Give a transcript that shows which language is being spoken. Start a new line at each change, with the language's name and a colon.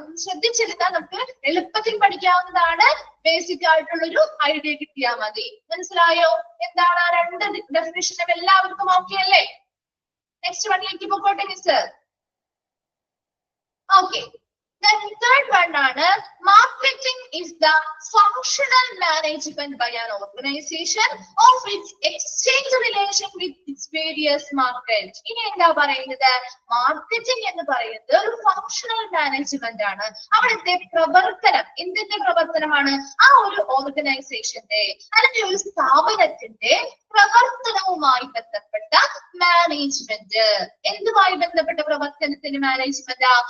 Malayalam: ശ്രദ്ധിച്ചെടുത്താൽ നമുക്ക് എളുപ്പത്തിൽ പഠിക്കാവുന്നതാണ്. ബേസിക് ആയിട്ടുള്ളൊരു ഐഡിയ കിട്ടിയാൽ മതി. മനസ്സിലായോ? എന്താണ് ആ രണ്ട് ഡെഫിനിഷനും? എല്ലാവർക്കും ഓക്കെ അല്ലേ? നെക്സ്റ്റ് വണ്ണിലേക്ക് പോകട്ടെ miss. Okay.
English: Then third one
Malayalam: ആണ് marketing
English: is the functional management by an organization of its exchange relation with its various markets.
Malayalam: ഇനി എന്താ പറയുന്നത്? മാർക്കറ്റിംഗ് എന്ന് പറയുന്നത് ഒരു ഫങ്ഷണൽ മാനേജ്മെന്റ് ആണ്. അവിടുത്തെ പ്രവർത്തനം എന്തിന്റെ പ്രവർത്തനമാണ്? ആ ഒരു ഓർഗനൈസേഷന്റെ അല്ലെങ്കിൽ ഒരു സ്ഥാപനത്തിന്റെ പ്രവർത്തനവുമായി ബന്ധപ്പെട്ട മാനേജ്മെന്റ്. എന്തുമായി ബന്ധപ്പെട്ട പ്രവർത്തനത്തിന് മാനേജ്മെന്റ്?